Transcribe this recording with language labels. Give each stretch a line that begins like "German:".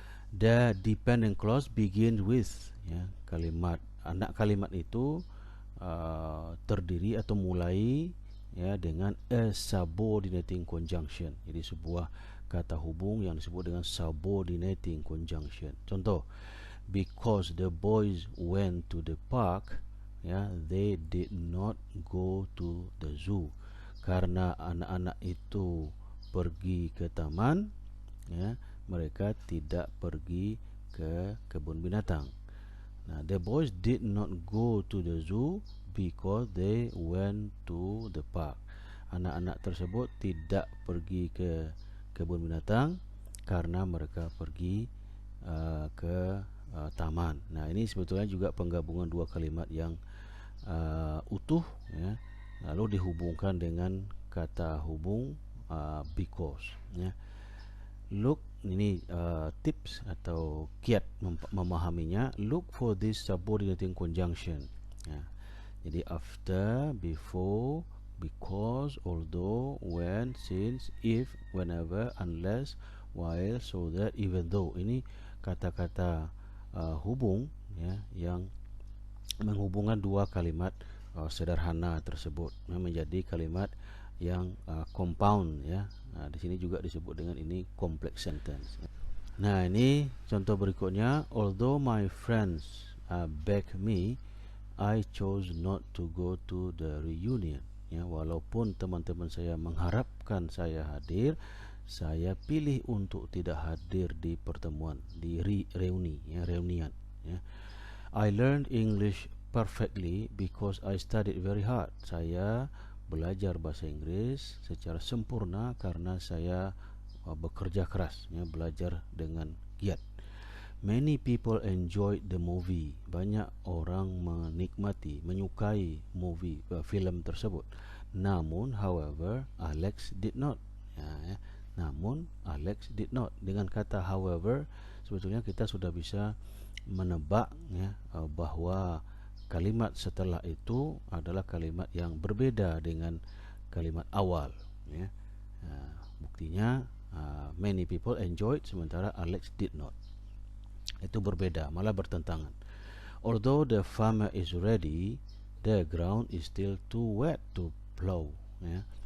English: The dependent clause begins with,
Indonesian: ya, kalimat anak kalimat itu terdiri atau mulai, ya, dengan
English: a subordinating conjunction.
Indonesian: Jadi sebuah kata hubung yang disebut dengan subordinating conjunction.
English: Contoh, because the boys went to the park, ya, they did not go to the zoo.
Indonesian: Karena anak-anak itu pergi ke taman, ya, mereka tidak pergi ke kebun binatang.
English: Nah, the boys did not go to the zoo because they went to the park.
Indonesian: Anak-anak tersebut tidak pergi ke kebun binatang karena mereka pergi ke taman. Nah, ini sebetulnya juga penggabungan dua kalimat yang utuh, ya, lalu dihubungkan dengan kata hubung because, ya.
English: Look,
Indonesian: ini tips atau kiat memahaminya.
English: Look for this subordinating conjunction, ya. Jadi after, before, because, although, when, since, if, whenever, unless, while, so that, even though.
Indonesian: Ini kata-kata hubung, ya, yang menghubungkan dua kalimat sederhana tersebut, ya, menjadi kalimat yang compound, ya. Nah, di sini juga disebut dengan ini complex sentence. Nah, ini contoh berikutnya.
English: Although my friends begged me, I chose not to go to the reunion.
Indonesian: Ya, walaupun teman-teman saya mengharapkan saya hadir, saya pilih untuk tidak hadir di pertemuan, di reunian, ya.
English: I learned English perfectly because I studied very hard.
Indonesian: Saya belajar bahasa Inggris secara sempurna karena saya bekerja keras, ya, belajar dengan giat.
English: Many people enjoyed the movie.
Indonesian: Banyak orang menikmati, menyukai film tersebut. Namun,
English: however, Alex did not. Ya.
Indonesian: Namun,
English: Alex did not.
Indonesian: Dengan kata however, sebetulnya kita sudah bisa menebak, ya, bahwa kalimat setelah itu adalah kalimat yang berbeda dengan kalimat awal, ya. Buktinya
English: many people enjoyed
Indonesian: sementara
English: Alex did not.
Indonesian: Itu berbeda, malah bertentangan.
English: Although the farmer is ready, the ground is still too wet to plow, ya.